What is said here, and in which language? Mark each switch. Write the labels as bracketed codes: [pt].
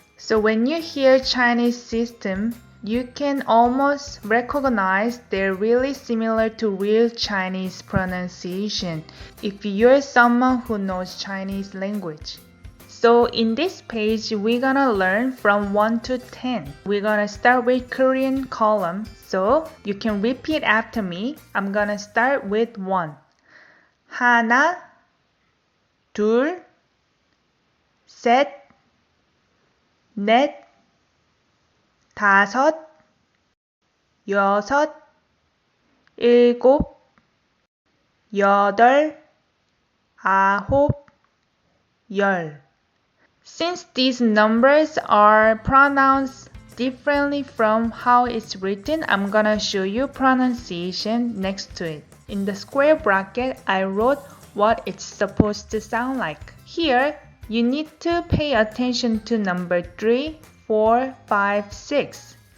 [en] So when you hear Chinese system, you can almost recognize they're really similar to real Chinese pronunciation if you're someone who knows Chinese language. So in this page, we're gonna learn from 1 to 10. We're gonna start with Korean column, so you can repeat after me. I'm gonna start with 1. [ko] 하나, 둘, 셋, 넷, 다섯, 여섯, 일곱, 여덟, 아홉, 열. [en] Since these numbers are pronounced differently from how it's written, I'm gonna show you pronunciation next to it. In the square bracket, I wrote what it's supposed to sound like. Here, you need to pay attention to number 3, 4, 5, 6.